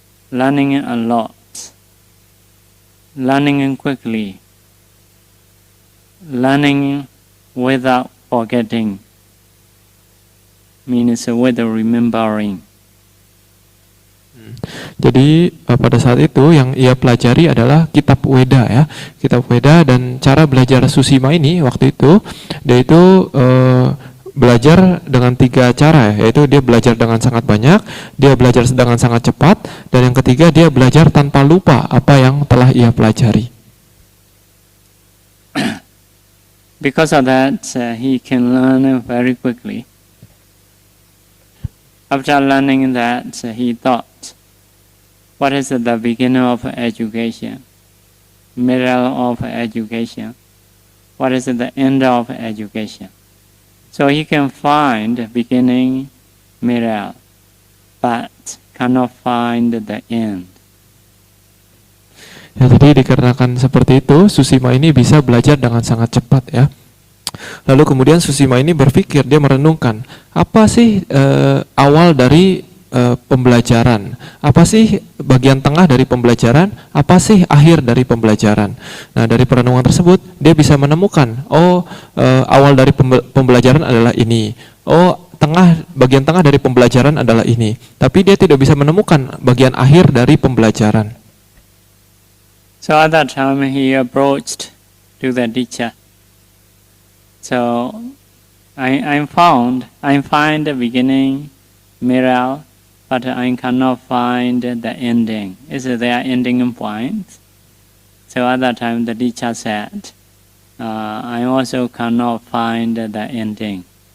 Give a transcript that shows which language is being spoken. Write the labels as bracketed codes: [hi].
[en] Learning a lot, learning quickly, learning without forgetting, means with remembering. [id] Jadi pada saat itu yang ia pelajari adalah kitab Weda ya, kitab Weda, dan cara belajar Susima ini waktu itu dia itu belajar dengan 3 cara ya, yaitu dia belajar dengan sangat banyak, dia belajar dengan sangat cepat, dan yang ketiga dia belajar tanpa lupa apa yang telah ia pelajari. [en] Because of that, he can learn very quickly. After learning that, he thought, what is the beginning of education? Middle of education? What is the end of education? So he can find beginning, middle, but cannot find the end. [id] Ya, jadi dikarenakan seperti itu, Susima ini bisa belajar dengan sangat cepat ya. Lalu kemudian Susima ini berpikir, dia merenungkan, apa sih awal dari pembelajaran, apa sih bagian tengah dari pembelajaran, apa sih akhir dari pembelajaran. Nah, dari perenungan tersebut dia bisa menemukan, awal dari pembelajaran adalah ini, bagian tengah dari pembelajaran adalah ini, tapi dia tidak bisa menemukan bagian akhir dari pembelajaran. [en] So at that time he approached to the teacher. So I find the beginning, middle, but I cannot find the ending. Is there ending point? So at that time the teacher said, I also cannot find the ending.